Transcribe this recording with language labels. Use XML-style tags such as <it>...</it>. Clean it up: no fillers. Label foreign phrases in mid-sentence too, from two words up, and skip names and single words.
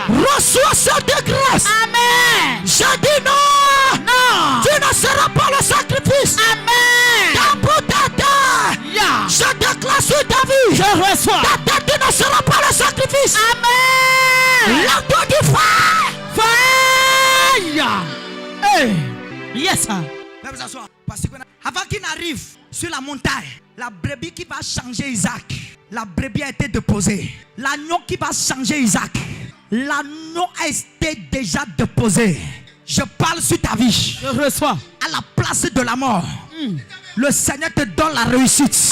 <fr>Reçois cette grâce. Amen. Je dis non. Non. Tu ne seras pas le sacrifice. Amen. Dans pour ta terre. Yeah. Je déclare sur ta vie. Je reçois. Ta tête tu ne sera pas le sacrifice. Amen. L'endroit du feu.</fr> <en>Fire. Hey. Yes, sir.</en> <fr>Viens vous asseoir. Parce que avant qu'il n'arrive sur la montagne, la brebis qui va changer Isaac, la brebis a été déposée. L'agneau qui va changer Isaac, l'agneau a été déjà déposé. Je parle sur ta vie. Je reçois. À la place de la mort, le Seigneur te donne la réussite.</fr>